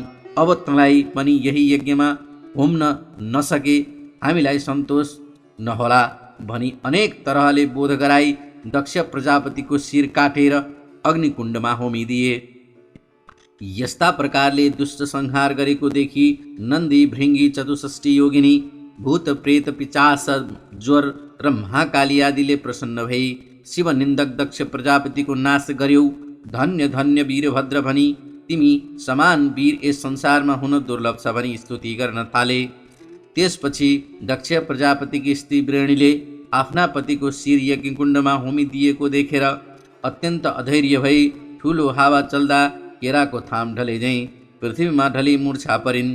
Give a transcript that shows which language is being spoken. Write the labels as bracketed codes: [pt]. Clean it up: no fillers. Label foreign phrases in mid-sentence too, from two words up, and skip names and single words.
[ne] अब तँलाई पनि यही यज्ञमा होम्न नसके हामीलाई सन्तोष नहोला भनी अनेक तरहले बोध गराई दक्ष प्रजापतिको शिर काटेर अग्निकुण्डमा होमिदिए। यस्ता प्रकारले दुष्ट संहार गरेको देखि नन्दी, भृङ्गी, चतुष्षष्ठी योगिनी, भूत, प्रेत, पिचास, ज्वर र महाकाली आदिले प्रसन्न भई शिव निन्दक दक्ष प्रजापतिको नाश गर्यौ। धन्य धन्य वीरभद्र भनी तिमी समान वीर यस संसारमा हुन दुर्लभ छ भनी स्तुति गर्न थाले। त्यसपछि दक्ष प्रजापतिकी स्त्री वृणीले आफ्ना पतिको शिर यज्ञकुण्डमा होमिदिएको देखेर अत्यन्त अधैर्य भई ठुलो हावा चल्दा केराको थाम ढले झैँ पृथ्वीमा ढली मूर्छा परिन्।